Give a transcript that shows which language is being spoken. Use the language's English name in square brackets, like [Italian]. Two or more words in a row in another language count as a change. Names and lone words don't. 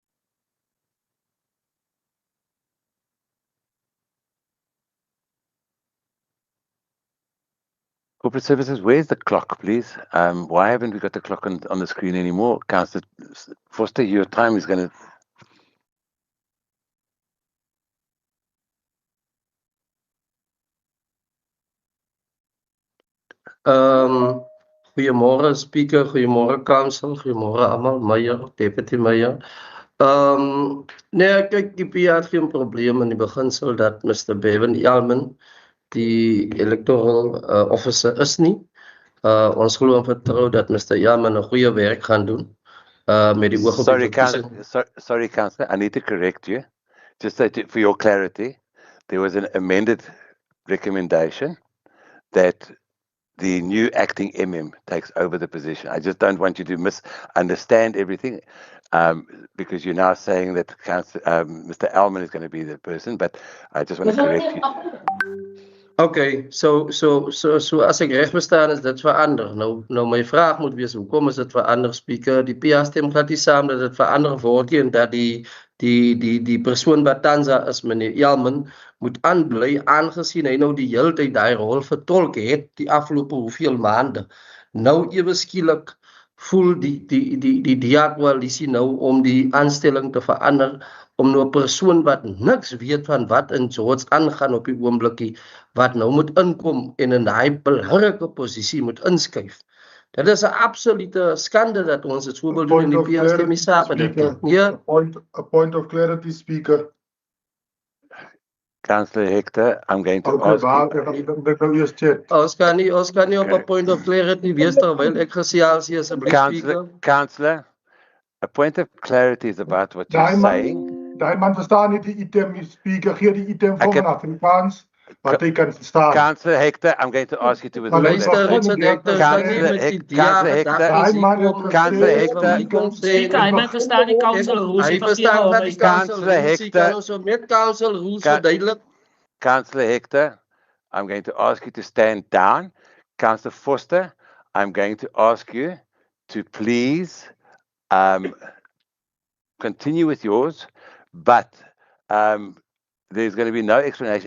[English] Corporate Services, where's the clock, please? Why haven't we got the clock on the screen anymore? Councillor Foster, your time is going to... [Afrikaans] Goeiemôre Speaker, goeiemôre Council, goeiemôre almal, Meyer, Deputy Meyer. Nee, kyk, die PA het geen probleem in die beginsel dat Mr. Bevan Elman die [English] electoral officer [Afrikaans] is nie. Ons glo en vertrou dat Mr. Elman 'n goeie werk gaan doen. Met die oog op die verkiesing. [English] Sorry, Councillor, I need to correct you. Just for your clarity, there was an amended recommendation that the new acting MM takes over the position. I just don't want you to misunderstand everything, because you're now saying that Mr. Elman is going to be the person, but I just want to correct you. [Afrikaans] Okay, so as ek reg verstaan is dit verander. Nou my vraag moet wees, hoekom is dit verander, Speaker? Die PA stem glad nie saam dat dit verander word en dat die persoon wat tans is, meneer Elman, moet aanbly aangesien hy nou die hele tyd daai rol vertolk het die afgelope hoeveel maande. Nou ewe skielik voel die DA-koalisie nou om die aanstelling te verander, om nou 'n persoon wat niks weet van wat in George aangaan op die oomblikie, wat nou moet inkom en in daai belangrike posisie moet inskuif. Dit is 'n absolute skande dat ons dit so wil doen in die PA stem nie saam met dit. Ja. [English] A point of clarity, Speaker. Councillor Hector, I'm going to ask you... [Afrikaans] Ons kan nie op 'n [English] point of clarity [Afrikaans] wees terwyl ek gesels hier, asseblief, Speaker. [English] Councillor, a point of clarity is about what you're saying. [Afrikaans] Daai man verstaan nie die item, Speaker. Gee die item vir in Afrikaans, wat hy kan verstaan. [English] Councillor Hector, I'm going to ask you to withdraw that. Councillor Hector, Speaker, [Afrikaans] hy moet verstaan die [English] council rules. [Afrikaans] Hy verstaan wat die [English] council rules [Afrikaans] is. Kan ons met [English] council rules [Afrikaans] verduidelik? [English] Councillor Hector, I'm going to ask you to stand down. Councillor Foster, I'm going to ask you to please continue with yours, but there's going to be no explanation.